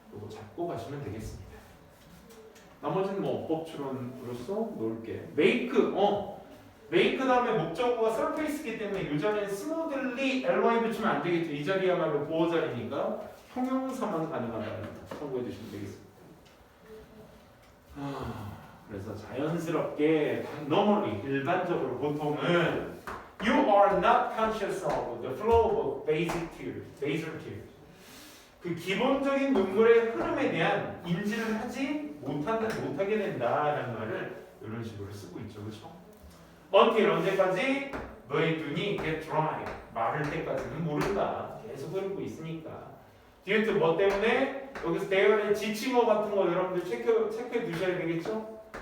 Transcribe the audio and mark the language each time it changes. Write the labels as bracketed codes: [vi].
[ko] 이거 잡고 가시면 되겠습니다. 나머지는 뭐 어법 추론으로서 놓을게. make 다음에 목적어가 surface이기 때문에 이 자리엔 smoothly ly 붙이면 안 되겠죠. 이 자리야말로 보호 자리니까 형용사만 가능하다는 참고해 주시면 되겠습니다. 그래서 자연스럽게 [en] normally [ko] 일반적으로 보통은 [en] you are not conscious of the flow of basal tears. [ko] 그 기본적인 눈물의 흐름에 대한 인지를 하지 못하게 된다라는 말을 이런 식으로 쓰고 있죠, 그렇죠? until 언제까지 너의 눈이 [en] get dry [ko] 마를 때까지는 모른다. 계속 흐르고 있으니까. due to 뭐 때문에 여기서 대열의 지칭어 같은 거 여러분들 체크해 두셔야 되겠죠?